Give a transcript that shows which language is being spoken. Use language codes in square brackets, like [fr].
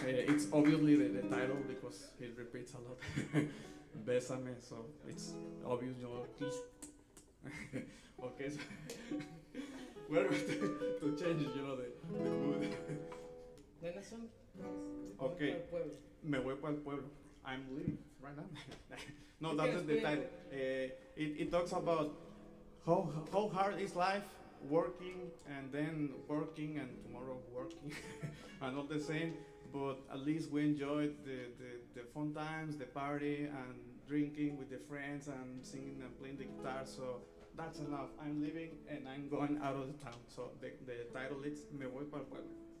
[en] It's obviously the title because it repeats a lot. Bésame, so it's obvious, kiss. Okay, so we're going to change, the mood. [es] Okay, me voy para el pueblo. [en] I'm leaving right now. No, that's the title. It talks about how hard is life, working and then working and tomorrow working and all the same, but at least we enjoyed the fun times, the party and drinking with the friends and singing and playing the guitar, so that's enough. I'm leaving and I'm going out of the town. So the title is Me voy para el pueblo.